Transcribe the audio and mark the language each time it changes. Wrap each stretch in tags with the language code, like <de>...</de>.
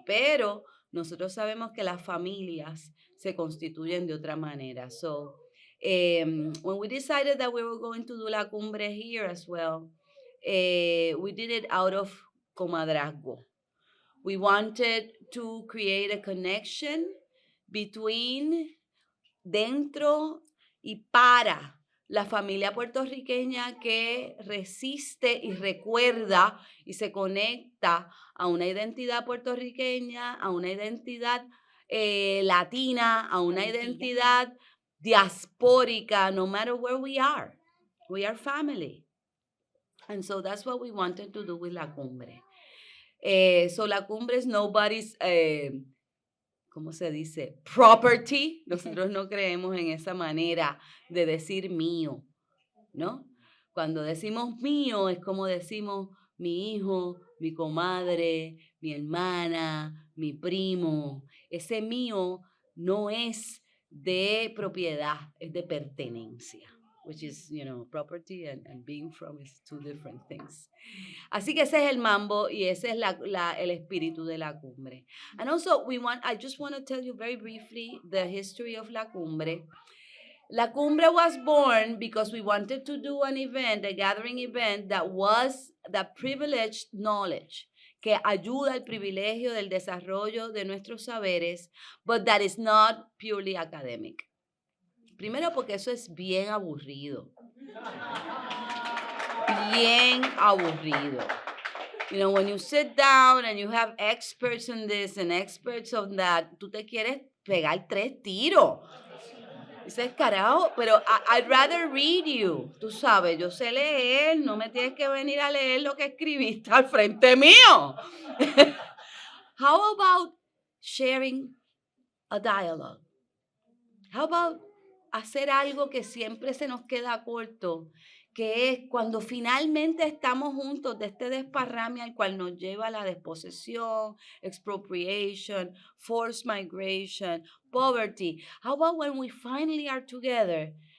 <es>Pero nosotros sabemos que las familias se constituyen de otra manera.</es> <en>So when we decided that we were going to do la cumbre here as well, we did it out of comadrazgo. We wanted to create a connection between,</en> <es>dentro y para la familia puertorriqueña que resiste y recuerda y se conecta a una identidad puertorriqueña, a una identidad latina, a una identidad diaspórica,</es> <en>no matter where we are family. And so that's what we wanted to do with la cumbre. So la cumbre is nobody's,</en> <es>¿cómo se dice? Property. Nosotros no creemos en esa manera de decir mío, ¿no? Cuando decimos mío es como decimos mi hijo, mi comadre, mi hermana, mi primo. Ese mío no es de propiedad, es de pertenencia,</es> <en>which is, property and being from is two different things.</en> <es>Así que ese es el mambo y ese es el espíritu de la cumbre.</es> <en>And also I just want to tell you very briefly the history of la cumbre. La Cumbre was born because we wanted to do an event, a gathering event that was the privileged knowledge,</en> <es>que ayuda al privilegio del desarrollo de nuestros saberes,</es> <en>but that is not purely academic.</en> <es>Primero porque eso es bien aburrido. Bien aburrido.</es> <en>You know, when you sit down and you have experts on this and experts on that,</en> <es>tú te quieres pegar 3 tiros. Dices, carajo, pero</es> <en>I'd rather read you.</en> <es>Tú sabes, yo sé leer, no me tienes que venir a leer lo que escribiste al frente mío.</es> <en>How about sharing a dialogue? How about</en> <es>hacer algo que siempre se nos queda corto, que es cuando finalmente estamos juntos de este desparrame al cual nos lleva la desposesión,</es> <en>expropriation, forced migration, poverty. How about when we finally are together?</en>